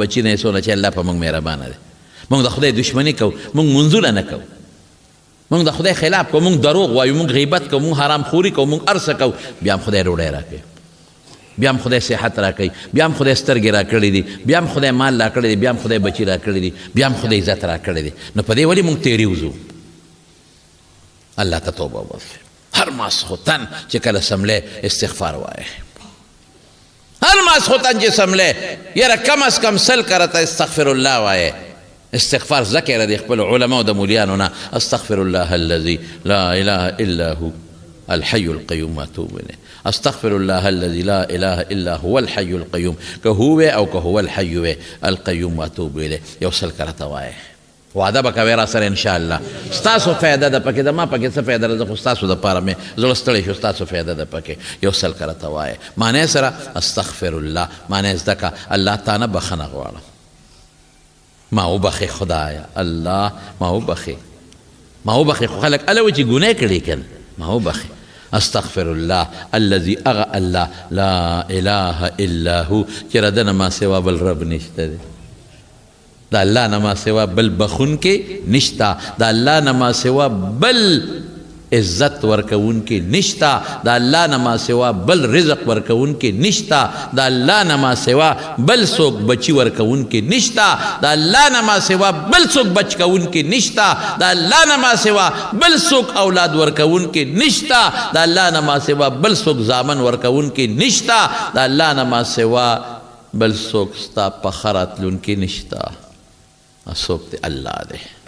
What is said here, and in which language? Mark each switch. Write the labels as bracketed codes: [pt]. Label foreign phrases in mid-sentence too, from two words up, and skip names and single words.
[ps] بچي نه څونه چې الله په موږ مهربانه دی موږ د خدای دشمني کوو موږ منځونه نه کوو موږ د خدای خلاف کوو موږ دروغ وایو موږ غیبت کوو موږ حرام خوري کوو موږ هر څه کوو بیا هم خدای ډوډۍ راکوي بیا هم خدای صحت راکوي بیا هم خدای سترګې راکړي دي بیا هم خدای مال راکړی دی بیا هم خدای بچي راکړي دي بیا هم خدای عزت راکړی دی نو په دې ولې موږ تیري وځو الله ته توبه وباسئ هر ماسخوتن چې کله سملی استغفار وایه هر ماسخوتن چې سملی یاره کم از کم سل کرته [ar] استغفر الله [ps] وایه استغفار ذکر دی خپل علماء د مولیانو نه [ar] استغفر الله الذي لا اله الا هو الحي القيوم واتوب الیه استغفر الله الذي لا اله الا هو الحي القيوم [ps] که هو او که [ar] هو الحي القيوم واتوب الیه [ps] یو سل کرته وایه وعده به کوې را سره انشاءالله ستاسو فایده ده پکې د ما پکې څه فایده ده خو ستاسو دپاره مې زړه ستړی شو ستاسو فایده ده پکې یو سل کرته وایه معنی سره [ar] استغفر الله [ps] معنی زده که الله تا نه بخښنه غواړم ما وبخې خدایه الله ما وبخې خو خلک هله وایي چې ګناه کړې که ما وبخې [ar] استغفر الله الذي اغه الله لا اله الا هو [ps] چې رده نه ما سوا بل رب نشته دی د الله نه ما سوا بل بخونکی نشته د الله نه ما سوا بل عزت ورکوونکی نشته د الله نه ما سوا بل رزق ورکوونکی نشته د الله نه ما سوا بل څوک بچي ورکوونکی نشته د الله نه ما سوا بل څوک بچ کوونکی نشته د الله نه ما سوا بل څوک اولاد ورکوونکی نشته د الله نه ما سوا بل څوک زامن ورکوونکی نشته د الله نه ما سوا بل څوک ستا په ښه راتلونکي نشته څوک دی الله دی